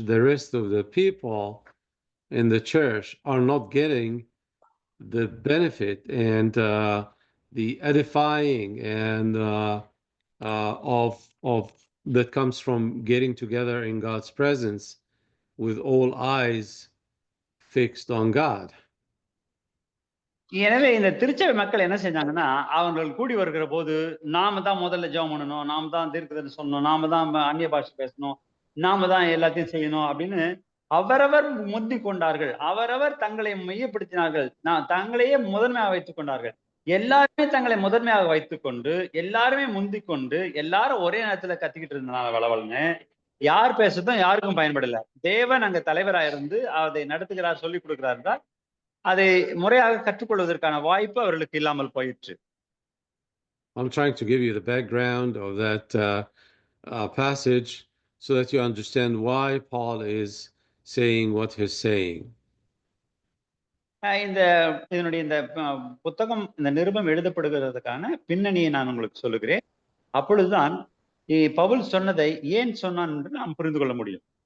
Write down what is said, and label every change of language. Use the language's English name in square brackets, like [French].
[English] The rest of the people in the church are not getting the benefit and the edifying and of that comes from getting together in God's presence with all eyes fixed on God. [Tamil] எனவே இந்த திருச்சபை மக்கள் என்ன செஞ்சாங்கன்னா, அவர்கள் கூடி வருகிற போது நாம தான் முதல்ல ஜெபம் பண்ணணும், நாம தான் தீர்க்கதரிசனம் சொல்லணும், நாம தான் அந்நிய பாஷை பேசணும், நாம தான் எல்லாத்தையும் செய்யணும் அப்படின்னு அவரவர் முந்திக் கொண்டார்கள். அவரவர் தங்களை மையப்படுத்தினார்கள். தங்களையே முதன்மையாக வைத்துக் கொண்டார்கள். எல்லாருமே தங்களை முதன்மையாக வைத்துக்கொண்டு, எல்லாருமே முந்திக் கொண்டு, எல்லாரும் ஒரே நேரத்துல கத்திக்கிட்டு இருந்தனால வளவல்னு யார் பேசுறதும் யாருக்கும் பயன்படல. தேவன் அங்க தலைவரா இருந்து அதை நடத்துகிறார், சொல்லிக் கொடுக்கிறார் என்றால் அதை முறையாக கற்றுக்கொள்வதற்கான வாய்ப்பு அவர்களுக்கு இல்லாமல் போயிற்று. [English] I'm trying to give you the background of that passage so that you understand why Paul is saying what he's saying. [Tamil] இதனுடைய இந்த புத்தகம், இந்த நிருபம் எழுதப்படுகிறதுக்கான பின்னணியை நான் உங்களுக்கு சொல்லுகிறேன். அப்பொழுதுதான் பவுல் சொன்னதை ஏன் சொன்னான் என்று நாம் புரிந்து கொள்ள முடியும்.